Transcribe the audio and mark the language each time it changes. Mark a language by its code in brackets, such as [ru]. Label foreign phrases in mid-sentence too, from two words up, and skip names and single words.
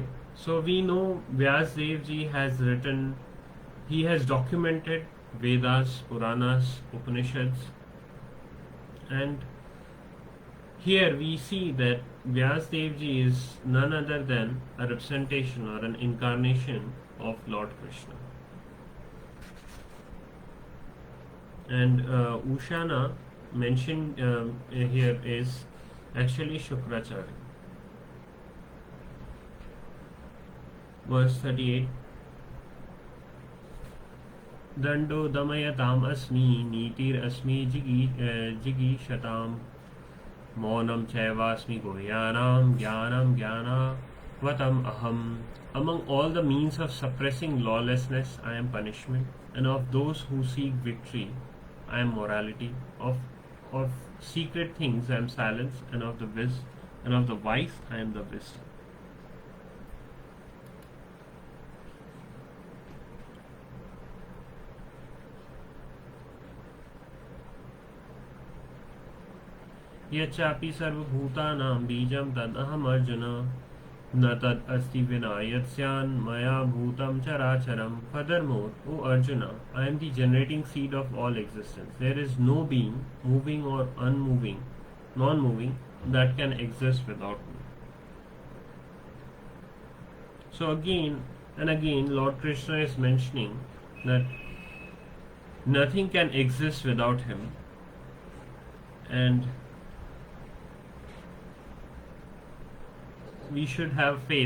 [en] So we know Vyasdev ji has written, he has documented Vedas, Puranas, Upanishads, and here we see that Vyasdev ji is none other than a representation or an incarnation of Lord Krishna. And Ushana mentioned here is actually Shukracharya. Verse 38. [sa] दण्डो दमयताम् अस्मि नीतिर् अस्मि जिगीषताम् मौनं चैवास्मि गुह्यानां ज्ञानं ज्ञानवताम् अहम्. [en] Among all the means of suppressing lawlessness, I am punishment, and of those who seek victory, I am morality. Of secret things, I am silence, and of the wise, I am the wisdom. [sa] यच्चापि सर्वभूतानां बीजं तदहम् अर्जुन न तद अस्ति विना यत्स्यान् मया भूतं चराचरम्. [en] Furthermore, O Arjuna, I am the generating seed of all existence. There is no being, moving or unmoving, non-moving, that can exist without me. So again and again, Lord Krishna is mentioning that nothing can exist without him, and we should have faith.